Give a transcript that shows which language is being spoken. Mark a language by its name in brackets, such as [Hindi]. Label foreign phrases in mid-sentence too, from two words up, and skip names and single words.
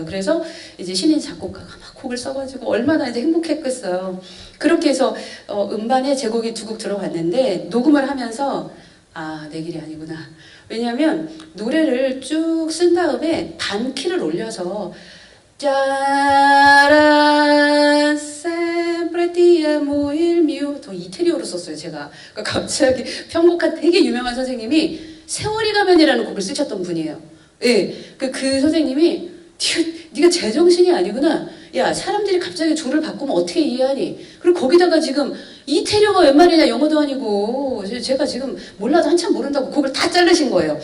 [Korean] 그래서 이제 신인 작곡가가 막 곡을 써가지고 얼마나 이제 행복했겠어요. 그렇게 해서 음반에 제 곡이 두 곡 들어갔는데 녹음을 하면서 내 길이 아니구나. 왜냐하면 노래를 쭉 쓴 다음에 반 키를 올려서 짜란 [Italian] sempre ti amo il mio [Korean] 더 이태리어로 썼어요. 제가 그러니까 갑자기 편곡한 되게 유명한 선생님이 세월이 가면이라는 곡을 쓰셨던 분이에요. 예, 그 선생님이 네가 제정신이 아니구나. 야, 사람들이 갑자기 조를 바꾸면 어떻게 이해하니? 그리고 거기다가 지금 이태리어가 웬 말이냐, 영어도 아니고 제가 지금 몰라도 한참 모른다고 곡을 다 자르신 거예요.